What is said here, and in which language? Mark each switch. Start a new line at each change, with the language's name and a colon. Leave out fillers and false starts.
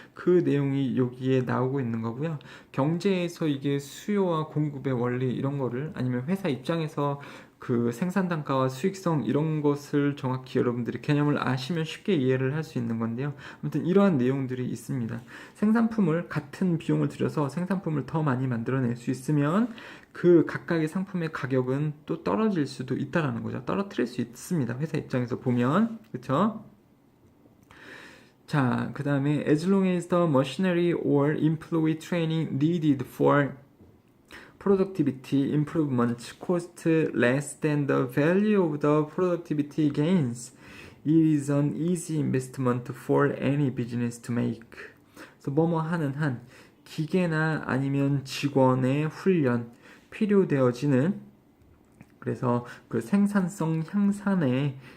Korean: 그 내용이 여기에 나오고 있는 거고요. 경제에서 이게 수요와 공급의 원리 이런 거를, 아니면 회사 입장에서 그 생산 단가와 수익성 이런 것을 정확히 여러분들이 개념을 아시면 쉽게 이해를 할 수 있는 건데요. 아무튼 이러한 내용들이 있습니다. 생산품을 같은 비용을 들여서 생산품을 더 많이 만들어낼 수 있으면 그 각각의 상품의 가격은 또 떨어질 수도 있다라는 거죠. 떨어뜨릴 수 있습니다. 회사 입장에서 보면. 그쵸?
English: 자, 그 다음에 as long as the machinery or employee training needed for productivity improvement cost less than the value of the productivity gains, it is an easy investment for any business to make.
Korean: 그래서 뭐뭐 하는 한 기계나 아니면 직원의 훈련 필요되어지는, 그래서 그 생산성 향상에